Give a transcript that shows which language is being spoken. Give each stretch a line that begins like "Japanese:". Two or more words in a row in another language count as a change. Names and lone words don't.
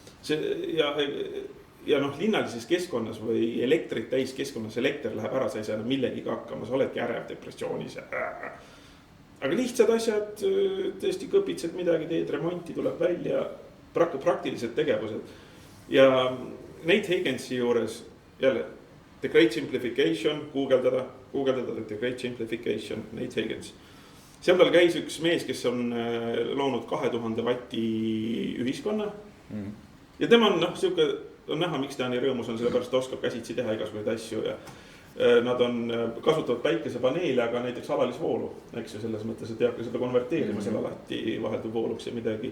Estonian: Ja linnalises keskkonnas või elektrit täis keskkonnas elekter läheb ära, sa ei saa millegiga hakkama, sa oledki ärev depressioonis. Aga lihtsad asjad, tõesti kõpitsed midagi, teed remonti, tuleb välja, praktilised tegevused. Ja Nate Higginsi juures jälle The Great Simplification, guugeldada The Great Simplification, Nate Higgins. Seal tal käis üks mees, kes on loonud 2000 vatti ühiskonna. Ja tema on näha, miks ta nii rõõmus on, sellepärast ta oskab käsitsi teha igasuguseid asju ja nad kasutavad päikesepaneele, aga näiteks alalisvoolu, eks ju, selles mõttes, et ei hakka seda konverteerima selle alati vaheldub vooluks ja midagi.